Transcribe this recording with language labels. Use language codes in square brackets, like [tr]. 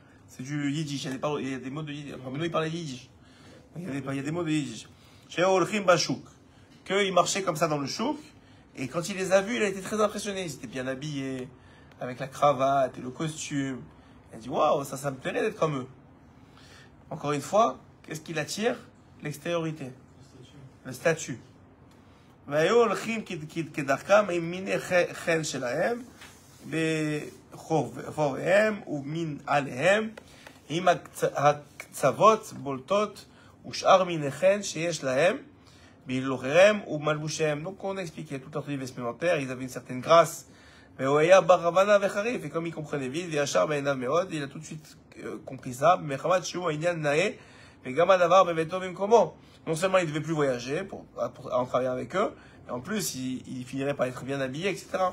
[fr] C'est du yiddish, il y a des mots de yiddish. Maintenant, il parlait yiddish. Il y a des mots de yiddish. Chez Olchim Bachouk. Qu'il marchait comme ça dans le chouk. Et quand il les a vus, il a été très impressionné. Ils étaient bien habillés, avec la cravate et le costume. Il a dit, waouh, ça me plairait d'être comme eux. Encore une fois, qu'est-ce qui l'attire? L'extériorité. Le statut. [he] והיו הולכים כדרכם עם מיני חן שלהם בחוביהם ומנעליהם עם הקצוות בולטות ושאר מיני חן שיש להם בהילוכיהם ובמלבושיהם. [fr] Donc on a expliqué toute leur tenue vestimentaire, ils avaient une certaine grâce. [he] והוא היה בר הבנה וחריף, [fr] et comme il comprenait vite, [he] וישר בעיניו מאוד, [fr] il a tout de suite compris ça, [he] מחמת שהוא העניין נאה וגם הדבר בביתו במקומו. [fr] Non seulement il ne devait plus voyager pour en travailler avec eux, et en plus il finirait par être bien habillé, etc.